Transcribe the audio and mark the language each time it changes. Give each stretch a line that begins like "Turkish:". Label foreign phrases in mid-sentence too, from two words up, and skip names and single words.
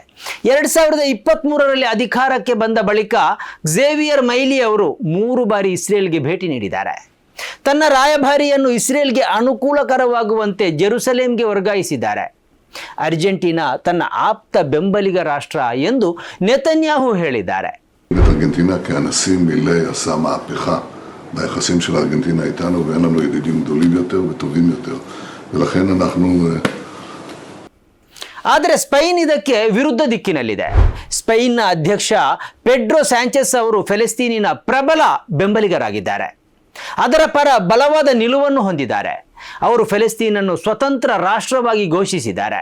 Kannada: 2023ರಲ್ಲಿ ಅಧಿಕಾರಕ್ಕೆ ಬಂದ ಬಳಿಕ ಕ್ಸೇವಿಯರ್ ಮೈಲಿ ಅವರು 3 ಬಾರಿ ಇಸ್ರೇಲ್ಗೆ ಭೇಟಿ ನೀಡಿದ್ದಾರೆ. ತನ್ನ ರಾಯಭಾರಿಯನ್ನು ಇಸ್ರೇಲ್ಗೆ ಅನುಕೂಲಕರವಾಗುವಂತೆ ಜೆರುಸಲೇಂಗೆ ವರ್ಗಾಯಿಸಿದ್ದಾರೆ. ಅರ್ಜೆಂಟೀನಾ ತನ್ನ ಆಪ್ತ ಬೆಂಬಲಿಗ ರಾಷ್ಟ್ರ ಎಂದು ನೆತನ್ಯಾಹು ಹೇಳಿದ್ದಾರೆ.
Hebrew: ארגנטינה כהנשיא מילי עשה מהפכה ביחסים של ארגנטינה איתנו, ואין לנו ידידים גדולים יותר וטובים יותר, ולכן אנחנו...
Kannada: ಆದರೆ ಸ್ಪೇನ್ ಇದಕ್ಕೆ ವಿರುದ್ಧ ದಿಕ್ಕಿನಲ್ಲಿದೆ. ಸ್ಪೇನ್ನ ಅಧ್ಯಕ್ಷ ಪೆಡ್ರೋ ಸ್ಯಾಂಚೆಸ್ ಅವರು ಫೆಲೆಸ್ತೀನಿನ ಪ್ರಬಲ ಬೆಂಬಲಿಗರಾಗಿದ್ದಾರೆ. ಅದರ ಪರ ಬಲವಾದ ನಿಲುವನ್ನು ಹೊಂದಿದ್ದಾರೆ. ಅವರು ಫೆಲೆಸ್ತೀನನ್ನು ಸ್ವತಂತ್ರ ರಾಷ್ಟ್ರವಾಗಿ ಘೋಷಿಸಿದ್ದಾರೆ.